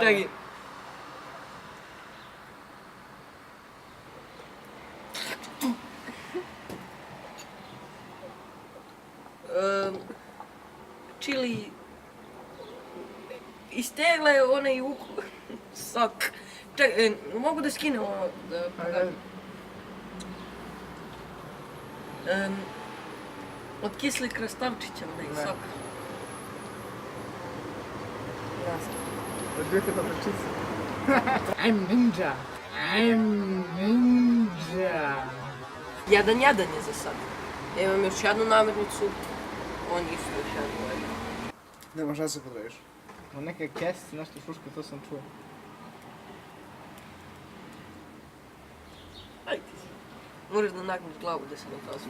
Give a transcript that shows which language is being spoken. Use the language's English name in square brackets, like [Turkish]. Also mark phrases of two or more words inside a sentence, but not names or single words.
[Serbian] čekaj. Čili iz tegle onaj sok. Čekaj, mogu da skinem ovo da pokažem. Od kisli krastavčića onaj Ne. sok. Jasno. Odbijete papričice. [English] I'm ninja. I'm ninja. [Serbian] 1-1 je za sad. Ja imam još jednu namirnicu, on isto još jednu. Nema šta se podraviš. No neke kesice, nešto šuška, to sam čuo. Ajde. Moraš da nagneš glavu da se ne pasuje.